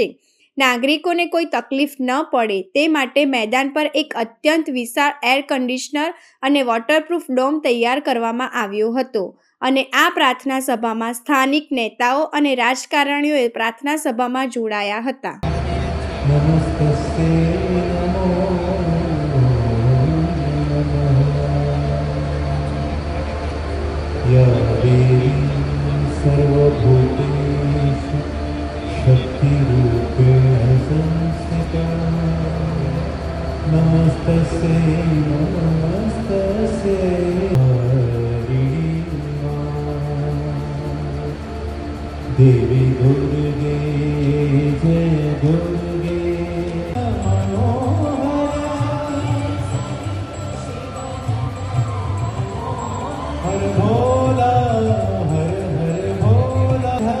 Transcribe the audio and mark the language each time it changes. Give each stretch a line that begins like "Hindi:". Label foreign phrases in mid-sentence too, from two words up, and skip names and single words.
Gujarati: નાગરિકોને કોઈ તકલીફ ન પડે તે માટે મેદાન પર એક અત્યંત વિશાળ
English: air conditioner
Gujarati: અને વોટરપ્રૂફ ડોમ તૈયાર કરવામાં આવ્યો હતો અને આ પ્રાર્થના સભામાં સ્થાનિક નેતાઓ અને રાજકારણીઓએ પ્રાર્થના સભામાં જોડાયા હતા.
Sanskrit: या देवी सर्वभूतेषु शक्तिरूपेण संस्थिता नमस्तस्यै
Hindi: देवी दुर्गे जय दुर्गे हर भोला हर हर भोला